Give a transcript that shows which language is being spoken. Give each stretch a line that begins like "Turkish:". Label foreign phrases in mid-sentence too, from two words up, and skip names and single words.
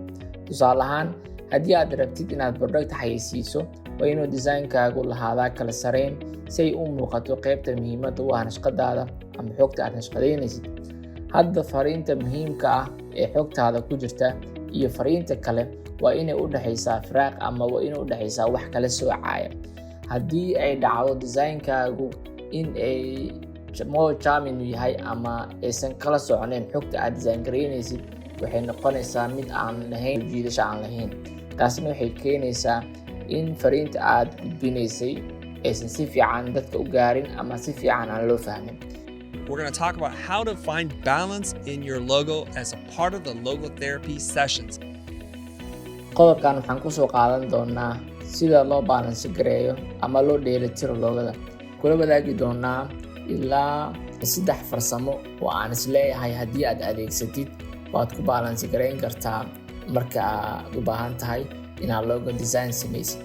Somali: Tusaale ahaan, haddii aad rabtid inaad product xayeysiiso waa inuu design-kaagu lahaadaa kala sareyn si ay u muuqato qaybta muhiimadda u ah nashqadaada ama xogta aad nashqadeynaysid. Hadda fariinta muhiimka ah ee xogtaada ku jirta iyo fariinta kale waa inay u dhaxaysaa firaaq ama waa inay u dhaxaysaa wax kala soocaya. Haddii ay dhacdo design-kaagu in ay
English: more charming
Somali: yahay ama aysan kala soconeyn xogta aad design gareynaysid waxay noqonaysaa mid aan lahayn jiidasho aan lahayn. Taasina waxay keenaysaa in fariinta aad gudbinaysay aysan si fiican dadka u gaarin ama si fiican aan loo fahmin.
English: We're going to talk about how to find balance in your logo as a part of the logo therapy sessions.
Somali: Qodobkan waxaan ku soo qaadan doonaa sida loo balance gareeyo ama loo dheelitiro loogada. Kula wadaagi doonaa ilaa 3 farsamo oo aan isleeyahay haddii aad adeegsatid waad ku balance gareyn kartaa marka aad u baahan tahay inaad
English: logo design
Somali: samaysid.